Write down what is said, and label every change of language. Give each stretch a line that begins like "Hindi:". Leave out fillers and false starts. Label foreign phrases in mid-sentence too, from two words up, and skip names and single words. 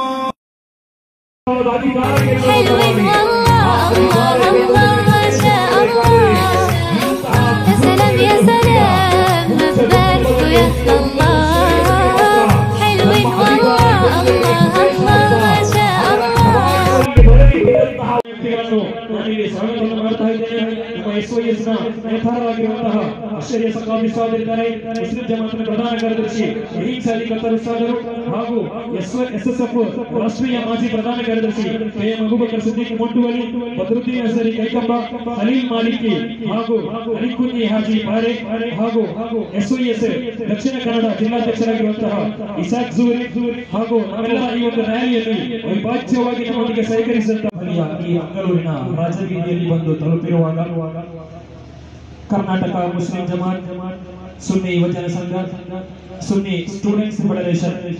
Arabic: حلوين والله الله الله ما شاء الله. يا سلام يا سلام نبارك يا الله. حلوين والله الله الله ما شاء الله.
Kannada: ನಾನಿಲ್ಲಿ ಸ್ವಾಗತವನ್ನು ಮಾಡ್ತಾ ಇದ್ದೇನೆ. ನಮ್ಮ SOS ನ ನೇತಾರರಾಗಿರುವಂತಹ ಆಶ್ಚರ್ಯ ಸಂಘಾಪಿಸಿದ್ದಾರೆ ಮುಸ್ಲಿಂ ಜಮಾತ್ನ ಪ್ರಧಾನ ಕಾರ್ಯದರ್ಶಿ ರಹೀಂ ಸಾಲಿ ಕತ್ತರ್ ಉಸ್ತಾದರು ಹಾಗೂ SSF ರಾಷ್ಟ್ರೀಯ ಮಾಜಿ ಪ್ರಧಾನ ಕಾರ್ಯದರ್ಶಿ KM ಅಬೂಬಕರ್ ಸಿದ್ದಿಕ್ ಮೊಂಟುವಲಿ, ಬದ್ರುದ್ದೀನ್ ಅಜರಿ ಕೈಕಂಬ, ಸಲೀಂ ಮಾಲಿಕಿ ಹಾಗೂ ಅಲಿಕುನ್ನಿ ಹಾಜಿ ಪಾರೆ ಹಾಗೂ SOS ದಕ್ಷಿಣ ಕನ್ನಡ ಜಿಲ್ಲಾಧ್ಯಕ್ಷರಾಗಿರುವಂತಹ ಇಸಾಕ್ ಜೂರಿ ಹಾಗೂ ನಾವೆಲ್ಲ ಈ ಒಂದು ರ್ಯಾಲಿಯಲ್ಲಿ ಅವಿಭಾಜ್ಯವಾಗಿ ನಮ್ಮೊಂದಿಗೆ ಸಹಕರಿಸಿದಂತಹ ಈ ಮಂಗಳೂರಿನ ರಾಜಬೀದಿಯಲ್ಲಿ ಬಂದು ತಲುಪಿರುವಾಗ ಕರ್ನಾಟಕ ಮುಸ್ಲಿಂ ಜಮಾತ್, ಸುನ್ನಿ ಯುವಜನ ಸಂಘ, ಸುನ್ನಿ ಸ್ಟೂಡೆಂಟ್ಸ್ ಫೆಡರೇಷನ್